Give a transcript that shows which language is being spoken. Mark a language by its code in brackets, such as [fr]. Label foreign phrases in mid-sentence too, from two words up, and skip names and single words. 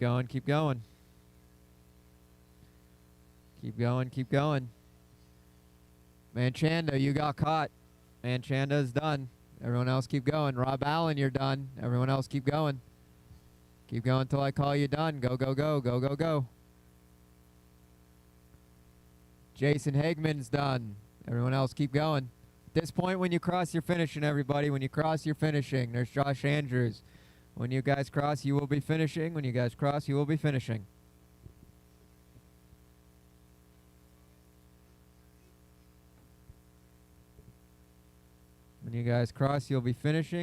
[en] Keep going, keep going. Keep going, keep going. Manchanda, you got caught. Manchanda is done. Everyone else keep going. Rob Allen, you're done. Everyone else keep going. Keep going until I call you done. Go, go, go, go, go, go. Jason Hagman's done. Everyone else keep going. At this point, when you cross, you're finishing, everybody. When you cross, you're finishing. There's Josh Andrews. When you guys cross, you will be finishing. When you guys cross, you will be finishing. When you guys cross, you'll be finishing.